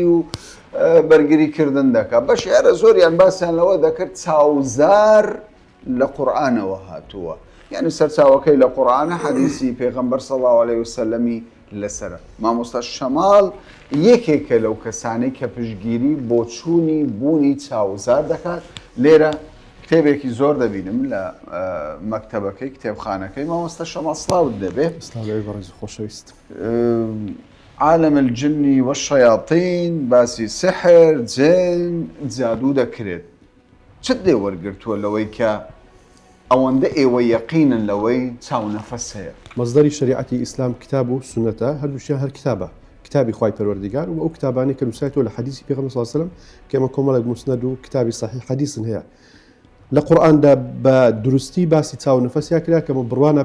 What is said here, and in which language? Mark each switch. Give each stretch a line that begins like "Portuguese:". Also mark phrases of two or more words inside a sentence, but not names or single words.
Central Kurdish: و بەرگریکردن دەکات بەشێرە زۆریان باسییان لەوە دەکرد چاوزار لە قورئانەوە هاتووە یعنی سەرچاوەکەی لە قورئانە حەدیسی پێغەمبەر
Arabic: صلی الله علیه وسلمی
Central Kurdish: لەسەرە مامۆستا شەماڵ یەکێکە لەو کەسانەی کە پشتگیری بۆ چوونی بوونی چاوزار دەکات لێرە کتێبێکی زۆر دەبینم لە مەکتەبەکەی کتێبخانەکەی مامۆستا شەماڵ سڵاوت دەبێت خۆشەویست
Arabic: عالم الجن والشياطين
Central Kurdish: باسی سحر جن جادو دەکرێت چت دێ وەرگرتووە لەوەی کە ئەوەندە ئێوە یەقینن لەوەی چاو نەفەس هەیە مەزدەری شریعەتی ئیسلام کتاب و سنەتە هەردووشیان هەر کتابە کتابی خوای پەروەردگار و ئەو کتابانەی کە نووسایەوە لە حەدیسی پێغەمبەر
Arabic: صلی الله علیه و سلم
Central Kurdish: کە ئێمە کۆمەڵێک موسنەد و کتابی صحیح حەدیسن هەیە لە قورئاندا بە دروستی باسی چاو نەفەسیا کرا کە بڕوانە